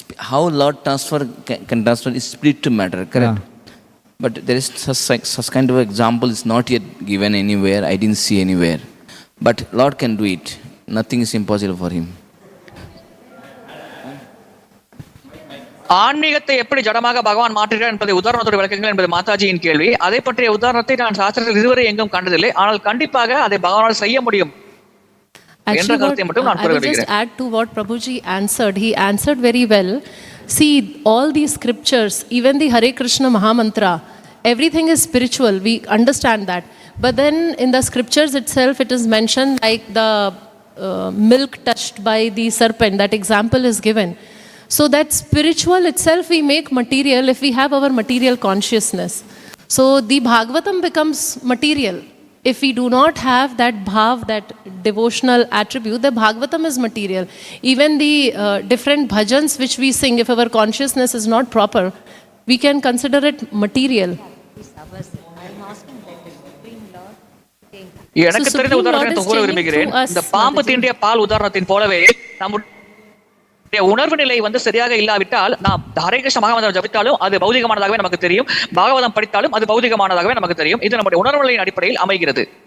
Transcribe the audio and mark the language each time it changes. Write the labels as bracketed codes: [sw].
[en] How Lord can transfer is spirit to matter, correct? Yeah. But there is such kind of example is not yet given anywhere. I didn't see anywhere. But Lord can do it. Nothing is impossible for him. [ta] ஆன்மீகத்தை எப்படி ஜடமாக பகவான் மாற்றுகிறார் என்பதை உதாரணத்தோடு விளக்குங்கள் என்பது மாதாஜியின் கேள்வி. அதை பற்றிய உதாரணத்தை நான் சாஸ்திரத்தில் இதுவரை எங்கும் கண்டதில்லை. ஆனால் கண்டிப்பாக அதை பகவானால் செய்ய முடியும் என்ற கருத்தை மட்டும் நான் [en] I will just add to what Prabhuji answered. He answered very well. See, all these scriptures, even the Hare Krishna Mahamantra, everything is spiritual. We understand that. But then in the scriptures itself, it is mentioned like the milk touched by the serpent. That example is given. So that spiritual itself we make material if we have our material consciousness. So the Bhagavatam becomes material. If we do not have that bhav, that devotional attribute, the Bhagavatam is material. Even the different bhajans which we sing, if our consciousness is not proper, we can consider it material. [ta] எனக்கு தெரிந்த உதாரணத்தை கூற விரும்புகிறேன். இந்த பாம்பு தீண்டிய பால் உதாரணத்தின் போலவே நம்முடைய உணர்வு நிலை சரியாக இல்லாவிட்டால் நாம் ஹரே கிருஷ்ண மகாமந்திரம் ஜபித்தாலும் அது பௌதிகமானதாகவே நமக்கு தெரியும், பாகவதம் படித்தாலும் அது பௌதிகமானதாகவே நமக்கு தெரியும். இது நம்முடைய உணர்வு நிலையின் அடிப்படையில் அமைகிறது.